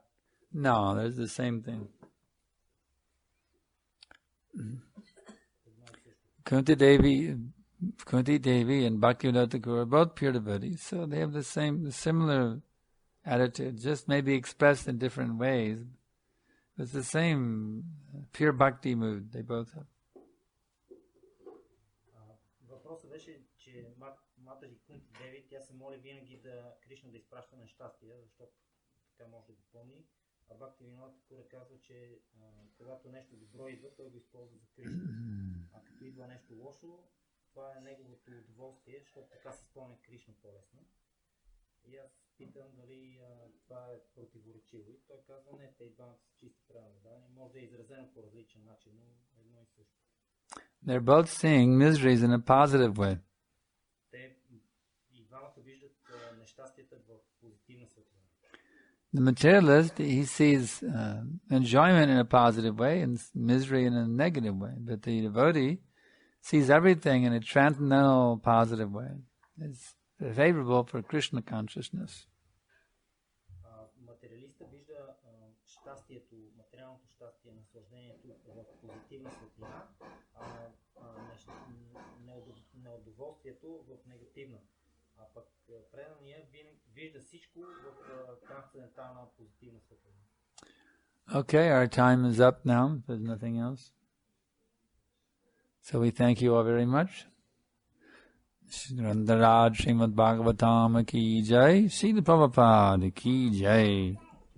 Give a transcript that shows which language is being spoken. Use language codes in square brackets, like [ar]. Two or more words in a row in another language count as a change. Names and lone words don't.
[en] No, there's the same thing. Kunti Devi and Bhaktivinoda Thakur are both pure devotees, so they have the similar attitude, just maybe expressed in different ways. It's the same pure bhakti mood they both have. [bg] Въпросът беше, че Матаджи Кунти Деви, тя се моли винаги да Кришна да изпраща нещастия, защото така може да го помни. А Бхактивинода Тхакур казва, че когато нещо добро идва, той го използва за Кришна. А като идва нещо лошо, това е неговото удоволствие, защото така се спомня Кришна по-лесно. И аз питам дали това е противоречиво. И той казва, не, те и двамата са чисти правилни. Може да е изразено по различен начин, но едно и също. [en] They're both seeing miseries in a positive way. [bg] Те и двамата виждат нещастията в позитивна светлина. [en] The materialist, he sees enjoyment in a positive way and misery in a negative way. But the devotee sees everything in a transcendental positive way. It's favorable for Krishna consciousness. [bg] Материалиста вижда щастието, материалното щастие, наслаждението в позитивна светлина, а неудоволствието в негативна. А пък преданият вижда всичко в трансцендентална позитивна светлина. [en] Okay, our time is up now. There's nothing else. So we thank you all very much. [hi] Randaraj Srimad Bhagavatam की जय, Srila Prabhupada की जय.